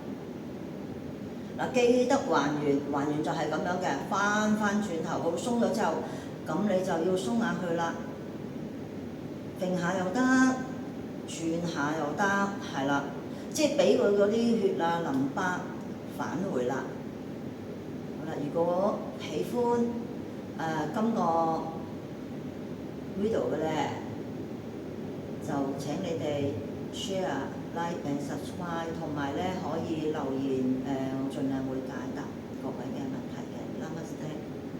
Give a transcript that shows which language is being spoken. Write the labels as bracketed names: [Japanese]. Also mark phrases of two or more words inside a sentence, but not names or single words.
[Cantonese] 記得還原就係咁樣嘅，翻轉頭，好鬆咗之後，咁你就要鬆下去啦，揈下又得，轉下又得，係啦，即係俾佢嗰啲血淋巴返回啦。好啦，如果喜歡今個 video 嘅咧，就請你哋 [English] share、like and subscribe， [Cantonese] 同埋咧可以留言，我盡量會解答各位嘅問題嘅。Namaste。